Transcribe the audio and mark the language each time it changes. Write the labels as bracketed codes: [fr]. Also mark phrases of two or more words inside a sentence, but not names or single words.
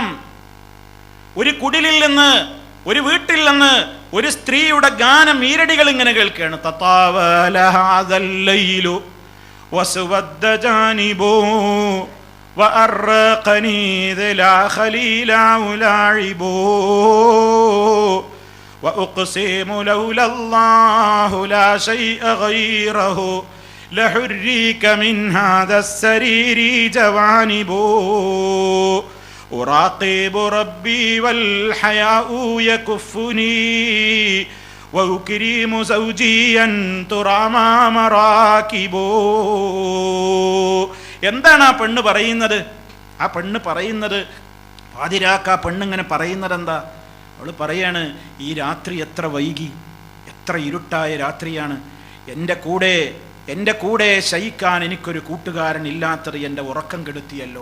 [ml] ഒരു കുടിലിൽ നിന്ന്, ഒരു വീട്ടിൽ നിന്ന് ഒരു സ്ത്രീയുടെ ഗാനം, ഈരടികൾ ഇങ്ങനെ കേൾക്കുകയാണ്. [ar] تطاول هذا الليل واسود جانبه وأرقني ألا خليل ألاعبه وأقسم لولا الله لا شيء غيره لحريك من هذا السرير جوانب أراقب ربي والحياء يكفني وأكرم زوجيا ترى ما مراكب. [ml] എന്താണ് ആ പെണ്ണ് പറയുന്നത്? ആ പെണ്ണ് പറയുന്നത് പാതിരാക്ക പെണ്ണിങ്ങനെ പറയുന്നത് എന്താ? അവൾ പറയാണ്, ഈ രാത്രി എത്ര വൈകി, എത്ര ഇരുട്ടായ രാത്രിയാണ്. എൻ്റെ കൂടെ ശയിക്കാൻ എനിക്കൊരു കൂട്ടുകാരൻ ഇല്ലാത്തത് എൻ്റെ ഉറക്കം കെടുത്തിയല്ലോ.